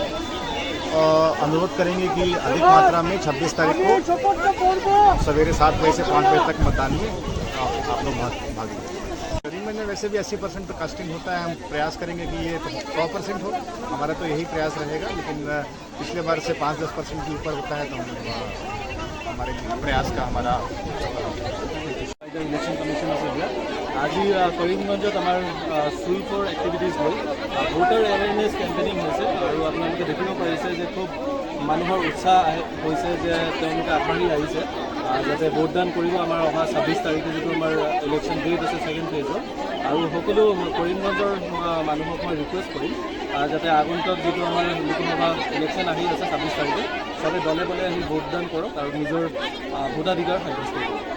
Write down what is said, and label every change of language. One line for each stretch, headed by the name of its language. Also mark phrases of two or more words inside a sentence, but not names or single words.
Hindi: अनुरोध करेंगे कि अधिक मात्रा में 26 तारीख को सवेरे 7 बजे से 5 बजे तक मतदान में आप लोग भाग लें। करीबगंज में वैसे भी 80% तो कास्टिंग होता है, हम प्रयास करेंगे कि ये 100% हो, हमारा तो यही प्रयास रहेगा, लेकिन पिछले बार से 5-10% के ऊपर होता है तो हमारे प्रयास का हमारा
English: Election Commission
Assamese: আছে দিয়া আজি কৰিমগঞ্জত আমাৰ
English: SVEEP activities
Assamese: হ'ল
English: voter awareness campaigning
Assamese: হৈছে আৰু আপোনালোকে দেখিব পাৰিছে যে খুব মানুহৰ উৎসাহ হৈছে যে তেওঁলোকে আগবাঢ়ি আহিছে যাতে ভোটদান কৰিব আমাৰ অহা 26 তাৰিখে যিটো আমাৰ
English: election date
Assamese: আছে
English: second phase
Assamese: আৰু সকলো কৰিমগঞ্জৰ মানুহক মই ৰিকুৱেষ্ট কৰিম যাতে আগন্তুক যিটো আমাৰ লোকসভা ইলেকশ্যন আহি আছে 26 তাৰিখে সবে দলে দলে আহি ভোটদান কৰক আৰু নিজৰ ভোটাধিকাৰ সাব্যস্ত কৰক।